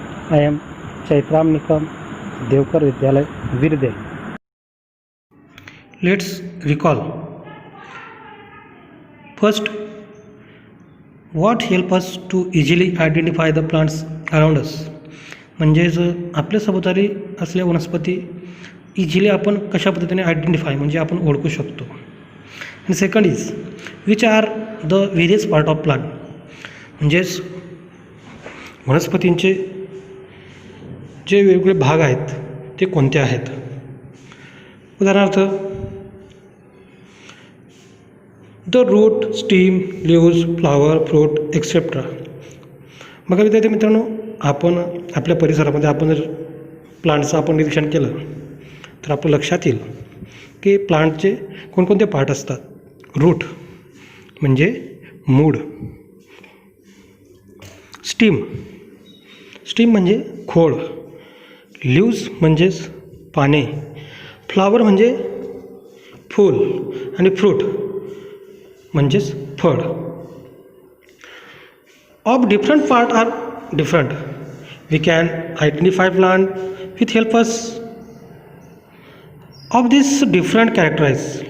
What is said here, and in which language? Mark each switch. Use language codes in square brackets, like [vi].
[en] I am Chaitram Nikam, Devkar Vidyalay, Virdel. Let's recall. First, what help us to easily identify the plants around us? [mr] म्हणजेच आपल्या सभोवताली असलेल्या वनस्पती easily आपण कशा पद्धतीने आयडेंटिफाय म्हणजे आपण ओळखू शकतो. आणि [en] second is which are the various part of plant, [mr] म्हणजेच वनस्पतींचे जे वेगवेगळे भाग आहेत ते कोणते आहेत. [en] उदाहरणार्थ the root, stem, leaves, flower, fruit etcetera. [mr] बघा विद्यार्थी मित्रांनो, आपण आपल्या परिसरामध्ये आपण जर प्लांटचं आपण निरीक्षण केलं तर आपल्या लक्षात येईल की प्लांटचे कोणकोणते पार्ट असतात. रूट म्हणजे मूळ, स्टीम म्हणजे खोड, लीव्ज म्हणजेच पाने, फ्लावर म्हणजे फूल आणि फ्रूट म्हणजेच फळ. [en] Of different part are different. We can identify plant with help us of this different characterize.